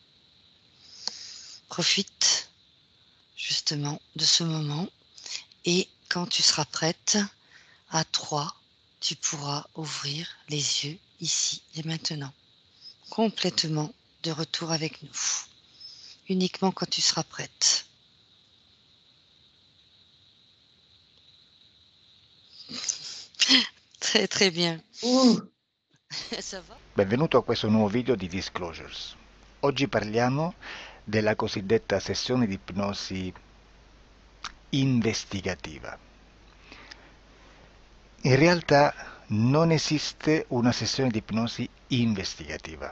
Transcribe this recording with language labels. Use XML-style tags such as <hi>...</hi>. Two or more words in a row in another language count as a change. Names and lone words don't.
<fr>Profite justement de ce moment et quand tu seras prête, à 3, tu pourras ouvrir les yeux ici et maintenant. Complètement de retour avec nous. Uniquement quand tu seras prête. Très très bien. Ouh. Ça va?</fr> <it>Benvenuto a questo nuovo video di Disclosures. Oggi parliamo della cosiddetta sessione di ipnosi investigativa. In realtà non esiste una sessione di ipnosi investigativa.</it>